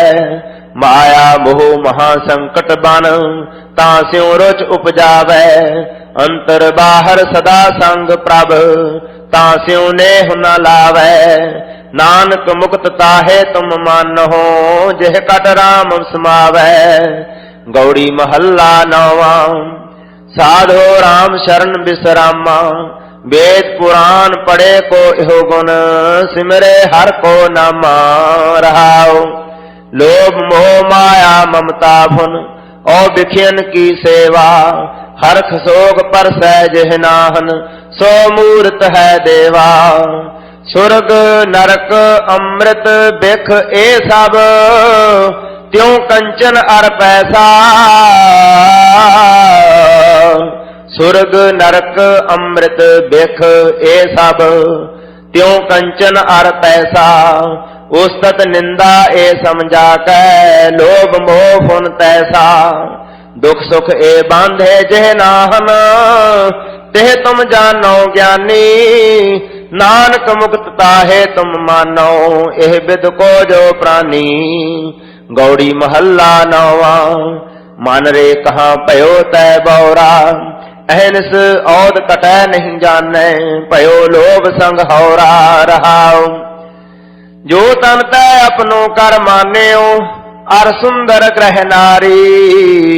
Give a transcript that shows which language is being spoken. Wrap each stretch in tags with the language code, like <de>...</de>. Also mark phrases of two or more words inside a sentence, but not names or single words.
<hi>माया मोह महासंकट बन तास्यों रुच उपजावै। अंतर बाहर सदा संग प्रभ तास्यों नेह न लावै। नानक मुक्त ताहे तुम मानहो जिह कट राम समावै। गौड़ी महला नौवा। साधो राम शरण बिसरामा। वेद पुराण पढ़े को इहो गुण सिमरे हर को नामा। रहाओ लोभ मोह माया ममता भुन और बिखियन की सेवा। हरख सोग पर सहज नाहन सो मूर्त है देवा। सुरग नरक अमृत बिख ए सब त्यों कंचन अर पैसा। सुरग नरक अमृत बिख ए सब त्यों कंचन अर पैसा। उस्तत निंदा ए समझा कै लोभ मोह फुन तैसा। दुख सुख ए बांधे जह नाहन तेह तुम जानो ज्ञानी। नानक मुक्त ताहे तुम मानो एह बिद को जो प्राणी। गौड़ी महल्ला नौवा। मन रे कहाँ पयो तै बौरा, अहनिस औद कटै नहीं जानै, पयो लोभ संग हौरा रहाओ। जो तन तै अपनो कर मान्यो, अर सुंदर ग्रह नारी।</hi>